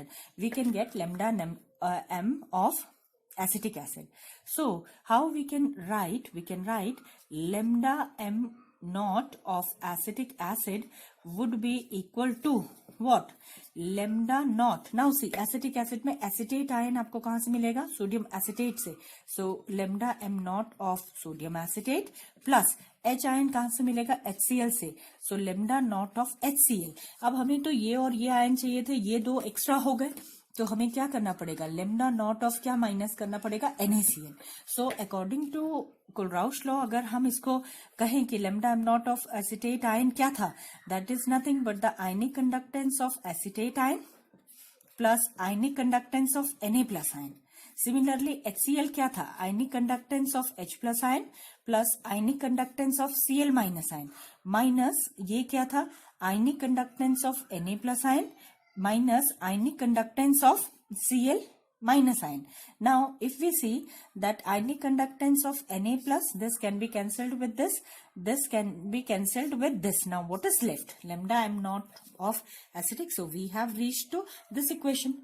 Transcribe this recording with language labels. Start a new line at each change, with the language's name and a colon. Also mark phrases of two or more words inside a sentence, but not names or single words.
English: We can get lambda m of acetic acid. So how we can write? We can write lambda m naught of acetic acid would be equal to what? Lambda naught. Now see, acetic acid
Hindi: में
English: acetate ion
Hindi: आपको कहाँ से मिलेगा?
English: Sodium acetate से. So lambda m naught of sodium acetate plus H ion
Hindi: कहाँ से मिलेगा?
English: HCl से. So lambda naught of HCl.
Hindi: अब हमें तो ये और ये आयन चाहिए थे, ये दो एक्स्ट्रा हो गए. तो हमें क्या करना पड़ेगा,
English: lambda naught of
Hindi: क्या माइनस करना पड़ेगा, NaCl.
English: So according to Kohlrausch law
Hindi: अगर हम इसको कहें कि
English: lambda m naught of acetate ion
Hindi: क्या था,
English: that is nothing but the ionic conductance of acetate ion plus ionic conductance of Na plus ion. similarly HCl
Hindi: क्या था,
English: ionic conductance of H plus ion plus ionic conductance of Cl minus ion, minus
Hindi: ये क्या था,
English: ionic conductance of Na plus ion minus ionic conductance of Cl minus ion. Now, if we see that ionic conductance of Na plus, this can be cancelled with this can be cancelled with this. Now, what is left? Lambda m naught of acidic. So, we have reached to this equation.